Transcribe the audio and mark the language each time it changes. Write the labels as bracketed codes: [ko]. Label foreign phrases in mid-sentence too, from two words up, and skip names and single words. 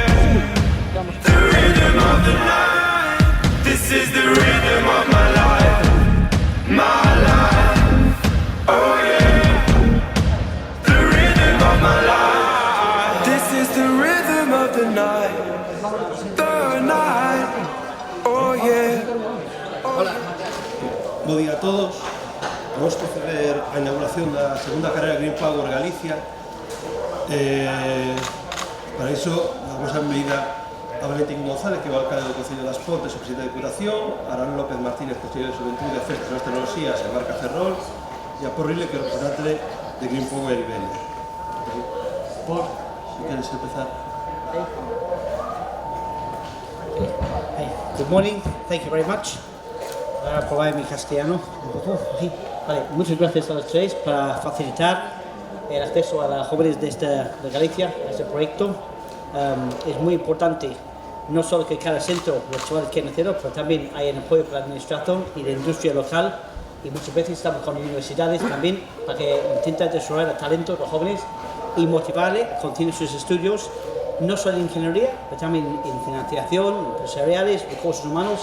[en] The rhythm of the night, this is the rhythm of my life, oh yeah. The rhythm of my life, this is the rhythm of the night, oh yeah. [gl] Bo día a todos. Vamos proceder á inauguración da segunda carrera Green Power Galicia. Para iso, damos a benvida a Valentín González, que é o alcalde do Concello das Pontes, o presidente de Depuración, Arán López Martínez, conselleiro de Xuventude, Afectos e Novas Tecnoloxías e Marca Ferrol, e a Porrile, que é o representante de Green Power Iberia. Por, si queres empezar. [en] Hey, good morning, thank you very much. [es] Ahora probar mi castellano un poco. Sí. Vale, muchas gracias a los tres para facilitar el acceso a los jóvenes de Galicia a este proyecto. Es muy importante no solo que cada centro los chavales quieran hacerlo, pero también hay el apoyo para la administración y la industria local, y muchas veces estamos con universidades también para que intenten desarrollar el talento de los jóvenes y motivarles a continuar sus estudios, no solo en ingeniería, pero también en financiación, empresariales, recursos humanos.